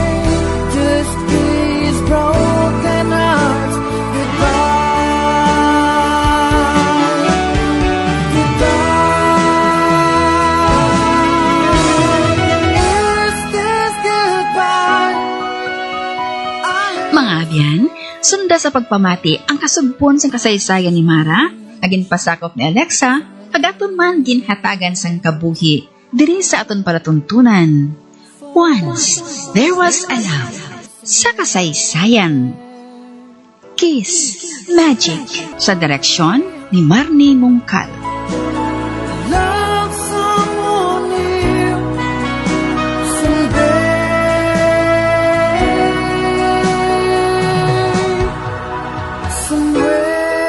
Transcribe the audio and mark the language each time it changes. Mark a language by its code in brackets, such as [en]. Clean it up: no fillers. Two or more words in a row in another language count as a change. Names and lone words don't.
[en] Just these broken hearts. Goodbye. Goodbye. Is this goodbye? [hil] Mga abyan, sunda sa pagpamati ang kasugpon sang kasaysayan ni Mara, agin pasakop ni Alexa, kagaton man ginhatagan sang kabuhi, diri sa aton palatuntunan. [en] Once, there was a love [hil] sa kasaysayan. Kiss, Magic, sa direksyon ni Marnie Mongkal. [en] Love someone new someday, somewhere.